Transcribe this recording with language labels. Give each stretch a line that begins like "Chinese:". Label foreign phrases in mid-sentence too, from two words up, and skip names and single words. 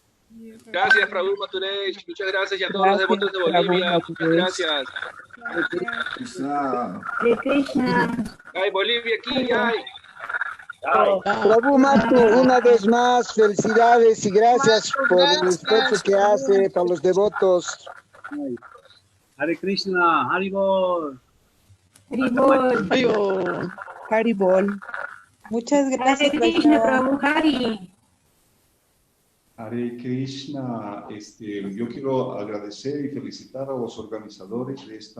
Spanish: Gracias, Prabhu Maturey. Muchas gracias y a todos los devotos de Bolivia. Muchas gracias.
Sanskrit: Hare Krishna.
Spanish: Ay, Bolivia aquí, ay. Prabhu Matu, una vez más, felicidades y gracias por el esfuerzo que hace para los devotos.
Sanskrit: Hare Krishna, Haribol. Haribol. Haribol.
Spanish: Muchas gracias.
Sanskrit: Hare Krishna, Prabhu Hari. Hare Krishna,
Spanish: yo quiero agradecer y felicitar a los organizadores de esta